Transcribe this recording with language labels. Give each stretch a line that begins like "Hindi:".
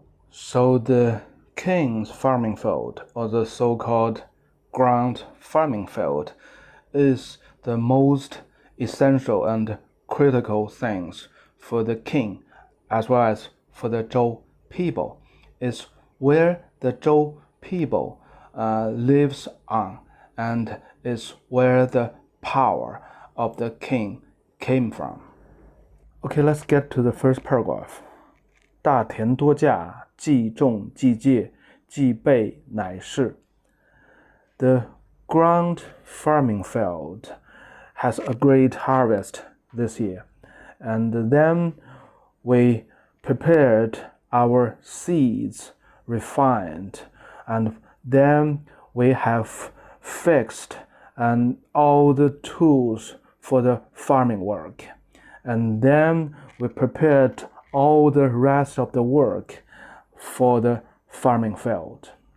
English: So the king's farming field, or the so-called ground farming field, is the most essential and critical things for the king as well as for the Zhou people. It's where the Zhou people lives on, and is where the power of the king came from. Okay, let's get to the first paragraph.
Literary Chinese: 大田多稼，既种既借，既备乃是。
English: The ground farming field has a great harvest this year, and then we prepared our seeds, refined, and then we have fixed and all the tools for the farming work, and then we prepared all the rest of the work for the farming field.